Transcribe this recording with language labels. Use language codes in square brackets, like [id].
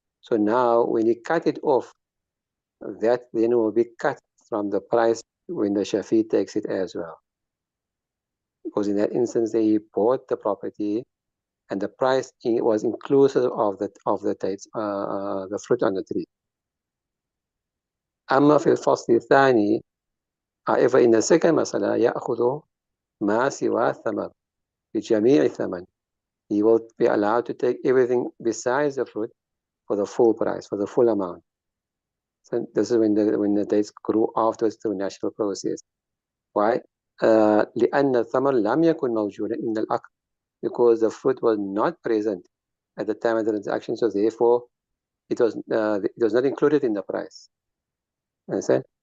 [en] So now, when you cut it off, that then will be cut from the price when the Shafi takes it as well. Because in that instance, they bought the property, and the price was inclusive of the dates, the fruit on the tree. [ar] أما في الفصل الثاني, [en] however, in the second [ar] مسألة يأخذ ما سوى الثمر بجميع الثمن. [en] He will be allowed to take everything besides the fruit for the full price, for the full amount. So this is when the dates grew afterwards through natural process. Why? [ar] لأن الثمر لم يكن موجودا [en] in العقد, because the fruit was not present at the time of the transaction, so therefore it was not included in the price. Understand?